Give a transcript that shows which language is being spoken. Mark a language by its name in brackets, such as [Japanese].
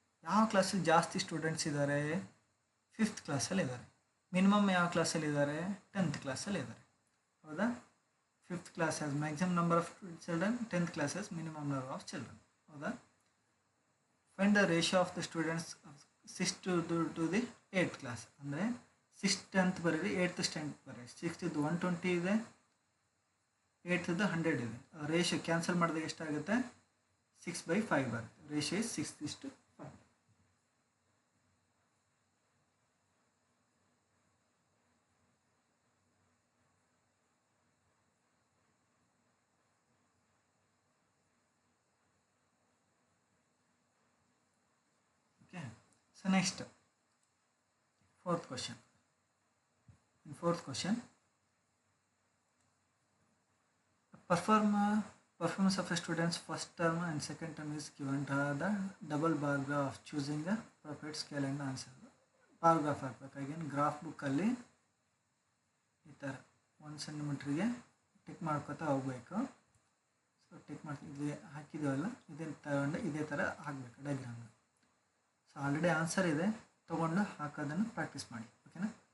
[Kannada] ಯಾವ ಕ್ಲಾಸಲ್ಲಿ ಜಾಸ್ತಿ ಸ್ಟೂಡೆಂಟ್ಸ್ ಇದ್ದಾರೆ? 5th ಕ್ಲಾಸಲ್ಲಿ ಇದ್ದಾರೆ. ಮಿನಿಮಮ್ ಯಾವ ಕ್ಲಾಸಲ್ಲಿ ಇದ್ದಾರೆ? 10th ಕ್ಲಾಸಲ್ಲಿ ಇದ್ದಾರೆ. ಹೌದಾ? [English] 5th class has maximum number of children, 10th class has minimum number of children. ಹೌದಾ? Find the ratio of the students 6th to the 8th class. [Kannada] ಅಂದರೆ 6th 10th ಬರೀರಿ, 8th 10th ಬರೀರಿ. 6th 120 ಇದೆ, 8th 100 ಇದೆ. Ratio cancel ಮಾಡಿದಾಗ ಎಷ್ಟಾಗುತ್ತೆ? 6/5 ಬರುತ್ತೆ. [English] Ratio is 6:5. Okay. So next, fourth question. In fourth question, performance of a student's first term and second term is given to the double bar graph. Choosing the appropriate scale and answer. Bar graph ಹಾಕಬೇಕು. [Kannada] Again graph ಬುಕ್ಕಲ್ಲಿ ಈ ಥರ 1 ಸೆಂಟಿಮೀಟ್ರಿಗೆ tick ಮಾಡ್ಕೊತಾ ಹೋಗಬೇಕು. So tick ಮಾಡ್ತೀವಿ, ಇದು ಹಾಕಿದ್ದೀವಲ್ಲ, ಇದನ್ನು ತಗೊಂಡು ಇದೇ ಥರ ಹಾಕಬೇಕು ಡಯಾಗ್ರಾಮ್ನ. ಸೊ ಆಲ್ರೆಡಿ ಆನ್ಸರ್ ಇದೆ, ತೊಗೊಂಡು ಹಾಕೋದನ್ನು ಪ್ರಾಕ್ಟೀಸ್ ಮಾಡಿ. ಓಕೆನಾ?